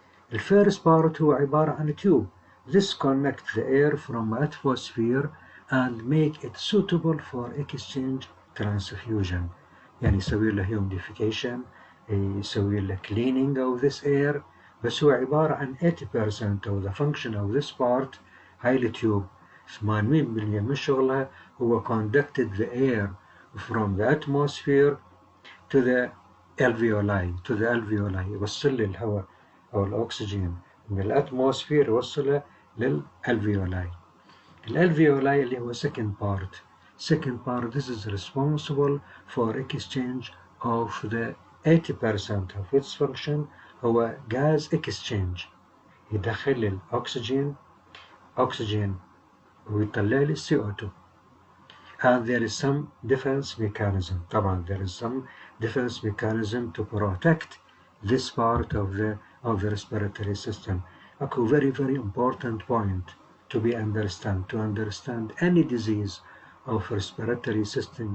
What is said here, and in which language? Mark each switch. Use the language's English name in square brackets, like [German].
[English] The first part [Arabic] هو عبارة عن [English] tube. This connects the air from the atmosphere and make it suitable for exchange transfusion. [Arabic] يعني يسوي له humidification، يسوي له [English] cleaning of this air [Arabic] بس هو عبارة عن [English] 80% of the function of this part. [Arabic] هاي التيوب 80% من شغلها هو [English] conducted the air from the atmosphere to the alveoli [Arabic] يوصل لي الهواء أو الأكسجين من الأتموسفير يوصله للألفيولاي. الألفيولاي اللي هو [English] second part this is responsible for exchange of the 80% of its function هو gas exchange. [Arabic] يدخل الأكسجين ويطلع لي CO2. [English] And there is some defense mechanism. طبعا there is some defense mechanism to protect this part of the respiratory system. A very important point to understand any disease of respiratory system.